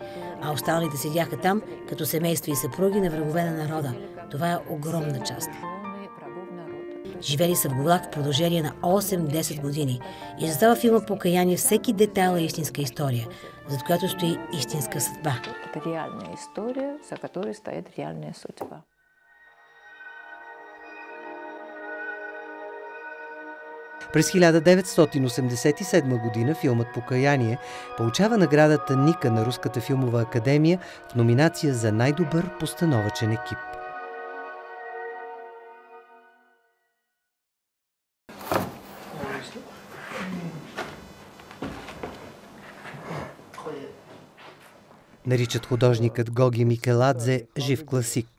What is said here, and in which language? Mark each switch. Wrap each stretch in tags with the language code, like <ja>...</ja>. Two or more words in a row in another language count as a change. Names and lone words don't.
<bg>А останалите седяха там, като семейства и съпруги на врагове на народа. Това е огромна част. Живели са в ГУЛАГ в продължение на 8-10 години. И за това филма "Покаяние" всеки детайл е истинска история, зад която стои истинска съдба.</bg> <ru>Это реальная история, за которой стоит реальная судьба.</ru> <bg>През 1987 година филмът "Покаяние" получава наградата Ника на Руската филмова академия в номинация за най-добър постановъчен екип. Наричат художникът Гоги Микеладзе жив класик.</bg>